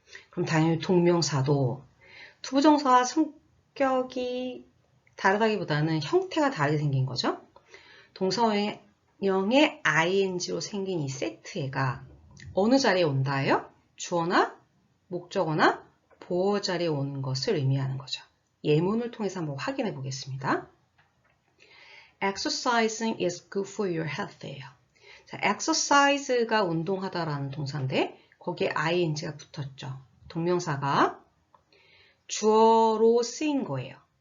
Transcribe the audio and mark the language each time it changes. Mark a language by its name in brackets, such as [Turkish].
[Korean] 그럼 당연히 동명사도 투부정사와 성격이 다르다기보다는 형태가 다르게 생긴 거죠. 동사원형의 ing로 생긴 이 세트애가 어느 자리에 온다예요? 주어나 목적어나 보어 자리에 오는 것을 의미하는 거죠. 예문을 통해서 한번 확인해 보겠습니다. [English] Exercising is good for your health예요. [Korean] 자, exercise가 운동하다라는 동사인데 거기에 ing가 붙었죠. 동명사가 주어로 쓰인 거예요.